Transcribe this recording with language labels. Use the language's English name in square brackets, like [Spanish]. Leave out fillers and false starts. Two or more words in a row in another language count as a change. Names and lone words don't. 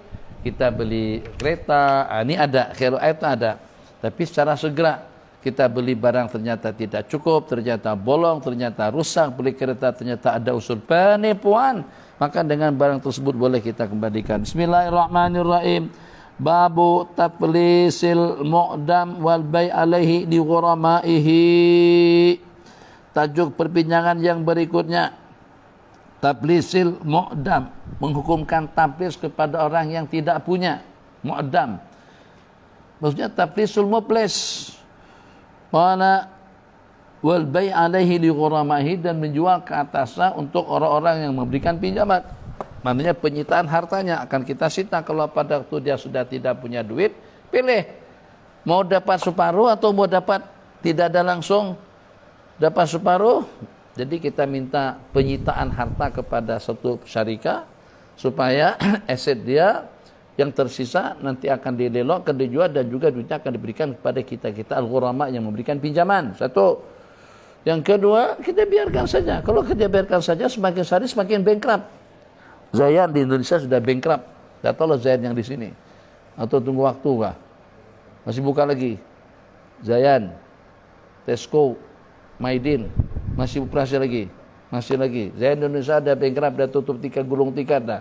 [Malay] Kita beli kereta, ini ada, [Arabic] خيار العيب [Malay] itu ada. Tapi secara segera. Kita beli barang ternyata tidak cukup, ternyata bolong, ternyata rusak. Beli kereta ternyata ada unsur penipuan. Maka dengan barang tersebut boleh kita kembalikan. [Arabic] بسم الله الرحمن الرحيم. باب تفليس المعدم والبيع عليه لغرمائه. [Malay] Tajuk perbincangan yang berikutnya, [Arabic] تفليس المعدم, [Malay] menghukumkan taplis kepada orang yang tidak punya. Mu'dam maksudnya [Arabic] تفليس المفلس. Mana والبيع عليه لغرمائه, [Malay] dan menjual ke atasnya untuk orang-orang yang memberikan pinjaman. Maknanya penyitaan hartanya akan kita sita. Kalau pada waktu dia sudah tidak punya duit, pilih mau dapat separuh atau mau dapat tidak ada langsung. Dapat separuh, Jadi kita minta penyitaan harta kepada satu syarikah supaya aset dia yang tersisa nanti akan didelok, akan dijual, dan juga duitnya akan diberikan kepada kita al-ghurama yang memberikan pinjaman. Satu. Yang kedua, kita biarkan saja. Kalau kita biarkan saja, semakin hari semakin bankrupt. Zayan di Indonesia sudah bankrupt. Tidak tahu lah Zayan yang di sini. Atau tunggu waktu kah? Masih buka lagi. Zayan, Tesco, Maidin, masih operasi lagi. Masih lagi. Zayan Indonesia ada bankrupt, ada tutup gulung tiket dah.